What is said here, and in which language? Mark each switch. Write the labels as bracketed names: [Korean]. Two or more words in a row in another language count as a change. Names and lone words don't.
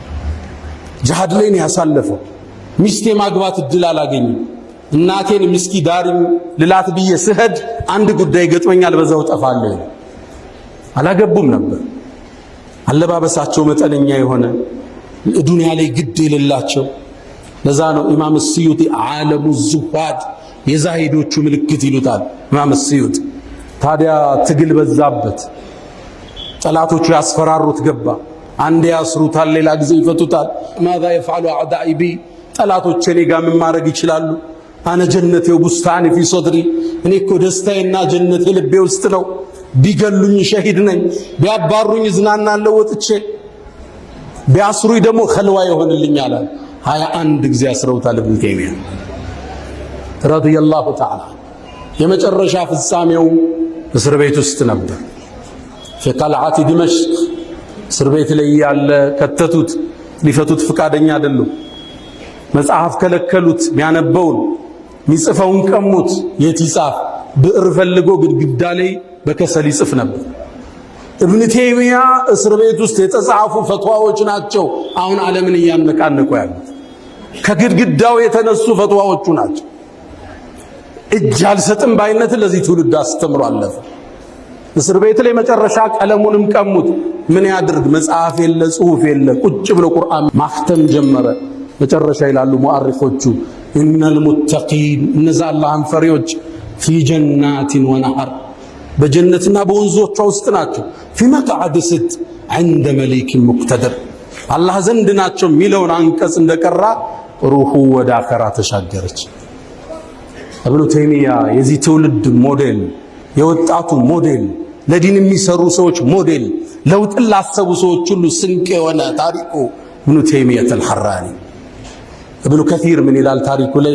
[Amharic] ጂሃድ ላይ ነው ያሳለፈው ሚስቴ ማግባት እድል አላገኘም እናቴን ምስኪ ዳርም ልላት ብዬ ስሄድ አንድ ጉዳይ ገጥመኛል በዛው ጠፋለሁ አላገቡም ነበር አለባበሳቸው መጠነኛ የሆነ ዱንያ ላይ ግድ የሌላቸው ለዛ ነው ኢማም ስዩጢ [Arabic] علم زهاد [Amharic] የዛሂዶቹ ምልክት ይሉታል ኢማም ስዩጢ ታዲያ ትግል በዛበት ጠላቶቹ ያስፈራሩት ገባ አንዴ ያስሩታል ሌላ ጊዜ ይፈቱታል [Arabic] ماذا يفعل اعدائي بي [Amharic] ጠላቶቼ እኔ ጋር ምን ማድረግ ይችላሉ [Arabic] أنا جنتي وبستاني في صدري [Amharic] እኔ እኮ ደስታዬና ጀነቴ ልቤ ውስጥ ነው ቢገሉኝ ሸሂድ ነኝ ቢያባሩኝ ዝናናለው ወጥቼ ቢያስሩኝ ደግሞ ኸልዋ ይሆንልኛል 21 ጊዜ አስረውታል ኢብኑ ተይሚያ [Arabic] رضي الله تعالى [Amharic] የመጨረሻ ፍጻሜው እስር ቤት ውስጥ ነበር [Arabic] في قلعة دمشق [Amharic] እስር ቤት ላይ ያለ ከተቱት ሊፈቱት ፍቃደኛ አይደሉም መጽሐፍ ከለከሉት ሚያነበውን ሚጽፈውን ቀሙት የት ይጻፍ ብዕር ፈልጎ ግድግዳ ላይ በከሰል ይጽፍ ነበር ኢብኑ ተይሚያ እስር ቤት ውስጥ የተጻፉ ፈትዋዎች ናቸው አሁን ዓለምን ያነቃነቁ ያሉት ከግድግዳው የተነሱ ፈትዋዎቹ ናቸው እጅ አልሰጥም ባይነት ለዚህ ትውልድ አስተምሮ አለፈ እስር ቤት ላይ መጨረሻ ቀለሙንም ቀሙት ምን ያድርግ መጽሐፍ የለ ጽሁፍ የለ ቁጭ ብሎ ቁርአን ማክተም ጀመረ መጨረሻ ይላሉ ሙአሪፎቹ [Arabic] إن المتقين [Amharic] እነዛ አላህን ፈሪዎች [Arabic] في جنات ونهر [Amharic] በጀነትና በወንዞቿ ውስጥ ናቸው [Arabic] في مقعد صدق عند مليك مقتدر [Amharic] አላህ ዘንድ ናቸው ሚለውን አንቀጽ እንደቀራ ሩሁ ወደ አኸራ ተሻገረች። ኢብኑ ተይሚያ የዚህ ትውልድ ሞዴል፣ የወጣቱ ሞዴል፣ ለዲን የሚሰሩ ሰዎች ሞዴል፣ ለውጥን ላሰቡ ሰዎች ሁሉ ስንቅ የሆነ ታሪኩ ኢብኑ ተይሚያ አልሐራኒ። ኢብኑ ከሲር ምን ይላል ታሪኩ ላይ?